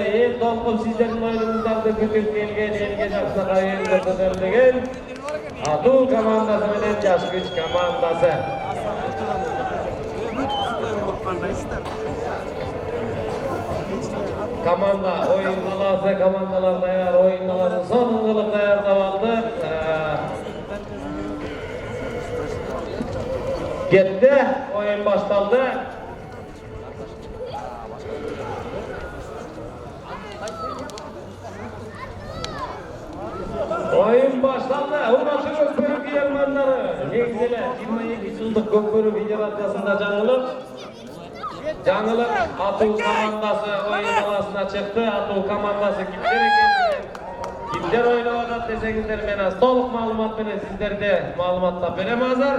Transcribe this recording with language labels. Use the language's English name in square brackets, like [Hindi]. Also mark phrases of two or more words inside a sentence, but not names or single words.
[Kyrgyz] Эл толкун сиздердин оюнуңуздарды күтүп келген, элге жакшы оюн көрсөтөлдүгөн Атуу командасы менен Жаш күч командасы. Команда оюн таласы, командалар даяр, оюн таласын сонун кылып даярдап алды. [Uzbek] Ketdi, oyun başlandı. Oyun başlandı. [Kyrgyz] Hurmatlı Көкбөрү күйөрмандары. Негизеле 22 жылдык Көкбөрү федерациясында жаңылык Атуу командасы oyun таласына чыкты. Атуу командасы кимдер экендигин, кимдер ойноп атат десеңиздер, мен аз толук маалымат менен сиздерге маалыматтап берем азыр.